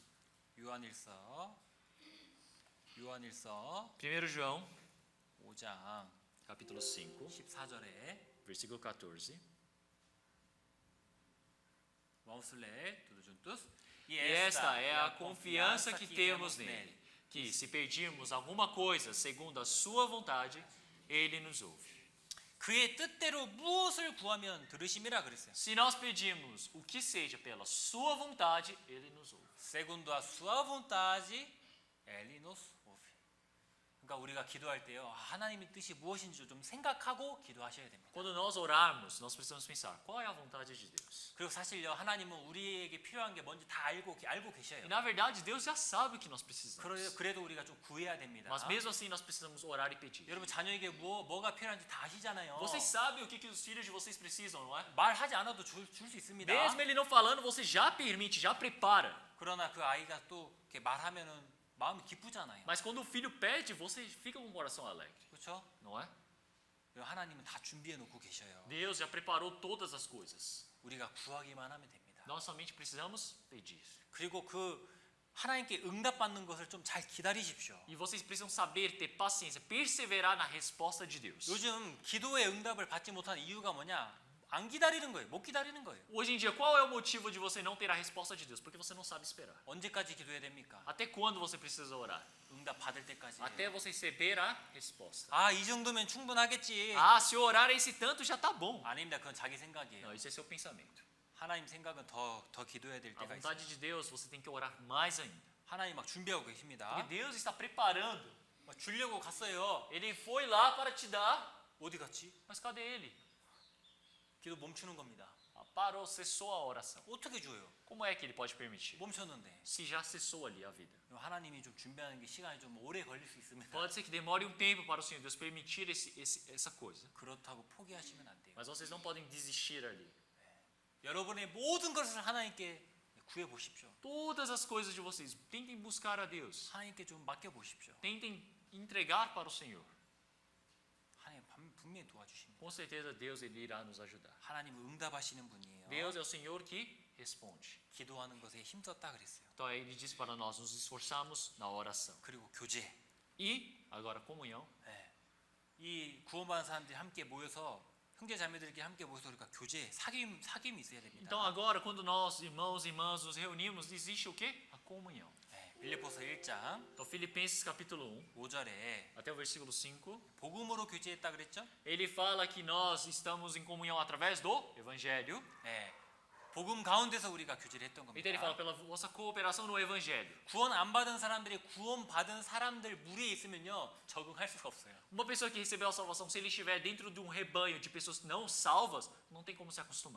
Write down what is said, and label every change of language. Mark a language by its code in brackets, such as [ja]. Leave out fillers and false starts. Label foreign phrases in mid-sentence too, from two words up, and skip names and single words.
[ko] 요한일서 [pt] 1 João, [ko] 5장 [pt] capítulo 5, [ko] 14절에 [pt] versículo 14. Vamos ler tudo juntos? E esta é a confiança que temos nele, que se pedirmos alguma coisa segundo a sua vontade, Ele nos ouve. [ko] 그의 뜻대로 무엇을 구하면 들으심이라 그랬어요. [pt] Se nós pedirmos o que seja pela sua vontade, Ele nos ouve. Segundo a sua vontade, ele nos ouve. [ko] 그러니까 우리가 기도할 때요, 하나님의 뜻이 무엇인지 좀 생각하고 기도하셔야 됩니다. [pt] Quando nós orarmos, nós precisamos pensar, qual é a vontade de Deus? [ko] 그리고 사실요, 하나님은 우리에게 필요한 게 뭔지 다 알고 계셔요. [pt] E na verdade, Deus já sabe o que nós precisamos. [ko] 그래도 우리가 좀 구해야 됩니다. [pt] Mas mesmo assim, nós precisamos orar e pedir. [ko] 여러분 자녀에게 뭐가 필요한지 다 아시잖아요. [pt] Vocês sabem o que os filhos de vocês precisam, não é? [ko] 말하지 않아도 줄 수 있습니다. [pt] Mesmo ele não falando, você já permite, já prepara. [ko] 그러나 그 아이가 또 이렇게 말하면은 마음이 기쁘잖아요. [pt] Mas quando o filho pede, você fica com o coração alegre, [ko] 그렇죠? [pt] não é? [ko] 하나님은 다 준비해 놓고 계셔요. [pt] Deus já preparou todas as coisas. [ko] 우리가 구하기만 하면 됩니다. [pt] Nós somente precisamos pedir. [ko] 그리고 그 하나님께 응답받는 것을 좀 잘 기다리십시오. [pt] E vocês precisam saber, ter paciência, perseverar na resposta de Deus. [ko] 요즘 기도의 응답을 받지 못하는 이유가 뭐냐? 안 기다리는 거예요. 못 기다리는 거예요. [pt] Hoje em dia, qual é o motivo de você não ter a resposta de Deus? Porque você não sabe esperar. [ko] 언제까지 기도해야 됩니까? [pt] Até quando você precisa orar? [ko] 응답 받을 때까지. [pt] Até você receber a resposta. [ko] 아, 이 정도면 충분하겠지. [pt] Ah, se eu orar esse tanto já tá bom. [ko] 아닙니다. 그건 자기 생각이에요. [pt] Não, isso é seu pensamento. [ko] 하나님 생각은 더 기도해야 될 [pt] A [ko] 때가 있어요. [pt] vontade de Deus, você tem que orar mais ainda. [ko] 하나님 막 준비하고 계십니다. [pt] Porque Deus está preparando. [ko] 막 주려고 갔어요. [pt] Ele foi lá para te dar. [ko] 어디 갔지? [pt] Mas cadê ele? [ko] 기도 멈추는 겁니다. [pt] Ah, parou, cessou a oração. [ko] 어떻게 줘요? [pt] Como é que ele pode permitir? [ko] 멈췄는데. [pt] Se já cessou ali a vida. [ko] 하나님이 좀 준비하는 게 시간이 좀 오래 걸릴 수 있습니다. [pt] Pode ser que demore um tempo para o Senhor Deus permitir essa coisa. [ko] 그렇다고 포기하시면 안 돼요. [pt] Mas vocês não podem desistir ali. [ko] 여러분의 모든 것을 하나님께 구해 보십시오. [pt] Todas as coisas de vocês, tentem buscar a Deus. [ko] 하나님께 좀 맡겨 보십시오. [pt] Tentem entregar para o Senhor. [ko] 하나님 분명히 도와주십니다. [pt] Com certeza Deus ele irá nos ajudar. [ko] 하나님은 응답하시는 분이에요. [pt] Deus é o Senhor que responde. [ko] 기도하는 것에 힘썼다 그랬어요. [pt] Então ele diz para nós nos esforçarmos na oração. [ko] 그리고 교제. [pt] E agora comunhão. [ko] 네. 이 구원받은 사람들이 함께 모여서 형제 자매들끼리 함께 모여서 우리가 교제, 사귐이 있어야 됩니다. [pt] Então agora quando nós irmãos e irmãs nos reunimos, existe o quê? A comunhão. [ko] 네. 빌립보서 1장 [pt] Então Filipenses capítulo 1, [ko] 5절에 [pt] até o versículo 5, [ko] 복음으로 교제했다 그랬죠? [pt] ele fala que nós estamos em comunhão através do evangelho. [ko] 네. 복음 가운데서 우리가 교제를 했던 겁니다. [pt] Então ele fala pela vossa cooperação no evangelho. [ko] 구원 안 받은 사람들이 구원받은 사람들 무리에 있으면요 적응할 수가 없어요. [pt] Uma pessoa que recebeu a salvação, se ele estiver dentro de um rebanho de pessoas não salvas, não tem como se acostumar.